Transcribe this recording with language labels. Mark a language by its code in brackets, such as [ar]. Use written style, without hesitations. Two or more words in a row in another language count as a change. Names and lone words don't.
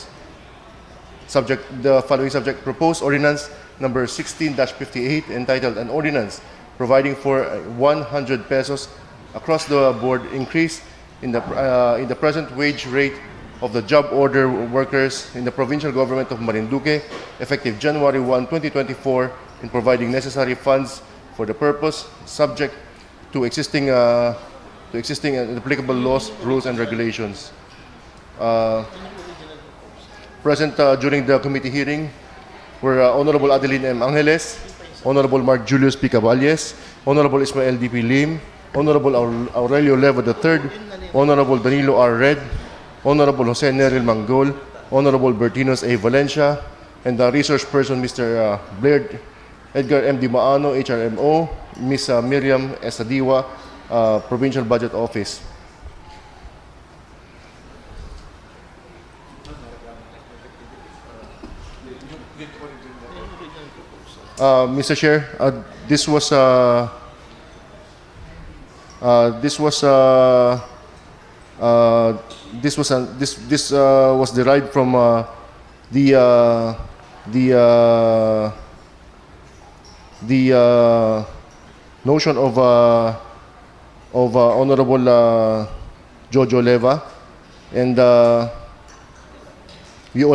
[en] The following subject: proposed ordinance number 16-58, entitled "An Ordinance Providing for 100 pesos across the board increase in the present wage rate of the job order workers in the provincial government of Marinduque, effective January 1, 2024, in providing necessary funds for the purpose, subject to existing and applicable laws, rules, and regulations." Present during the committee hearing were Honorable Adeline M. Angeles, Honorable Mark Julius P. Caballes, Honorable Ismael D.P. Lim, Honorable Aurelio Leva III, Honorable Danilo R. Red, Honorable Jose Neril Manggol, Honorable Bertinos A. Valencia, and the resource person Mr. Blair Edgar M. Di Maano, HRMO, Ms. Miriam Esadiwa, Provincial Budget Office. Mr. Chair, this was derived from the notion of Honorable Jojo Leva, and we all